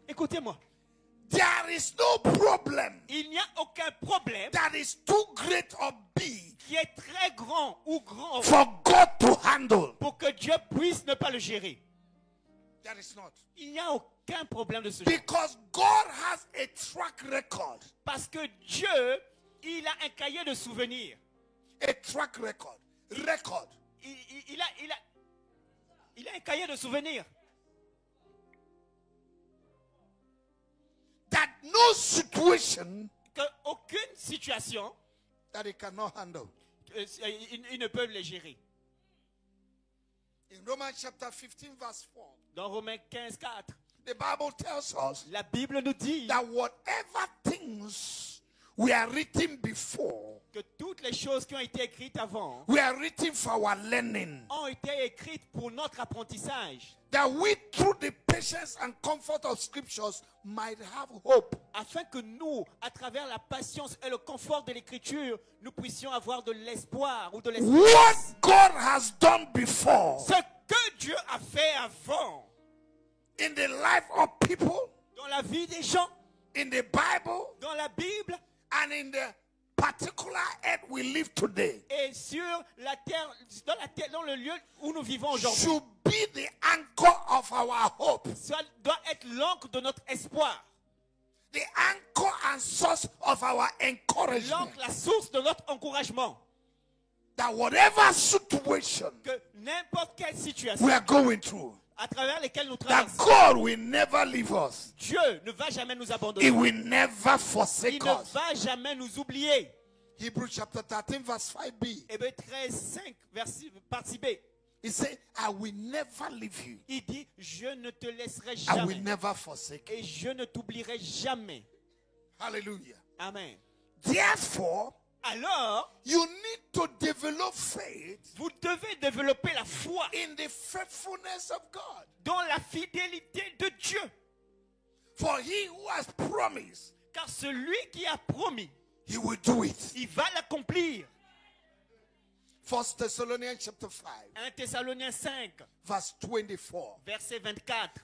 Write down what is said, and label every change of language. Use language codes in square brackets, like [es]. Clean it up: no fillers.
[fr] Écoutez-moi. [en] There is no problem [fr] Il n'y a aucun problème [en] that is too great or big [fr] qui est très grand ou grand [en] for God to handle. [fr] pour que Dieu puisse ne pas le gérer. [en] There is not. [fr] Il n'y a aucun problème de ce genre. [en] Because God has a track record. [fr] Parce que Dieu, il a un cahier de souvenirs. [en] A track record. Record. [fr] Il a un cahier de souvenirs. [en] That no situation [fr] Que aucune situation, [en] that he cannot handle. [fr] il ne peut les gérer. [en] In Romans chapter 15 verse 4, [fr] Dans Romains 15, 4, [en] the Bible tells us [fr] la Bible nous dit [en] that whatever things were written before [fr] que toutes les choses qui ont été écrites avant [en] were written for our learning, [fr] ont été écrites pour notre apprentissage, [en] that we, through the patience and comfort of scriptures, might have hope. [fr] afin que nous, à travers la patience et le confort de l'écriture, nous puissions avoir de l'espoir ou de [en] What [fr] l'espérance. [en] God has done before [fr] Ce que Dieu a fait avant [en] in the life of people, [fr] dans la vie des gens, [en] in the Bible, [fr] dans la Bible [en] and in the particular earth we live today, [fr] et sur la terre, dans le lieu où nous vivons aujourd'hui, [en] should be the anchor of our hope, [fr] ça doit être l'ancre de notre espoir, [en] the anchor and source of our encouragement. [fr] l'ancre, la source de notre encouragement. [en] That whatever situation [fr] Que n'importe quelle [en] we [fr] situation [en] are going through, [fr] à travers lesquelles nous [en] that [fr] traversons, [en] God will never leave us. [fr] Dieu ne va jamais nous [en] He [fr] abandonner. [en] will never [fr] Il [en] forsake [fr] ne [en] us. [fr] va jamais nous oublier. [en] Hebrews chapter 13 verse 5b. [fr] Hébreux 13, 5, verset, partie B. [en] He said, I will never leave you. [fr] Il dit, je ne te laisserai [en] I will [fr] jamais [en] never forsake you. [fr] et je ne t'oublierai jamais. [en] Hallelujah. [fr] Amen. [en] Therefore, [fr] Alors, [en] you need to develop faith [fr] vous devez développer la foi [en] in the faithfulness of God. [fr] dans la fidélité de Dieu. [en] For he who has promised, [fr] Car celui qui a promis, [en] he will do it. [fr] il va l'accomplir. [en] 1 Thessalonians chapter 5 [fr] 1 Thessaloniciens 5, [en] verse 24. [fr] verset 24.